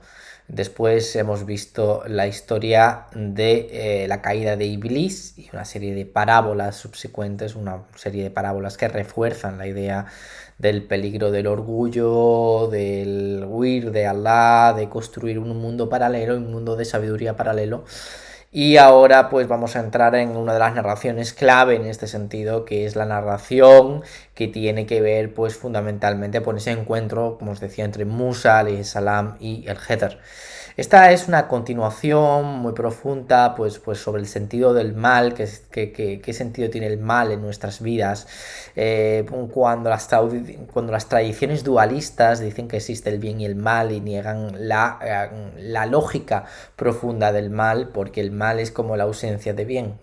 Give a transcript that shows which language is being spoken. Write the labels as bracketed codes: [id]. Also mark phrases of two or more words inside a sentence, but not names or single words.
[es] Después hemos visto la historia de la caída de Iblis y una serie de parábolas subsecuentes, una serie de parábolas que refuerzan la idea del peligro del orgullo, del huir de Allah, de construir un mundo paralelo, un mundo de sabiduría paralelo. Y ahora pues vamos a entrar en una de las narraciones clave en este sentido, que es la narración que tiene que ver pues fundamentalmente con ese encuentro, como os decía, entre Musa [ar] عليه السلام [es] y el Heider. Esta es una continuación muy profunda pues sobre el sentido del mal, qué sentido tiene el mal en nuestras vidas. Cuando las tradiciones dualistas dicen que existe el bien y el mal y niegan la lógica profunda del mal, porque el mal es como la ausencia de bien.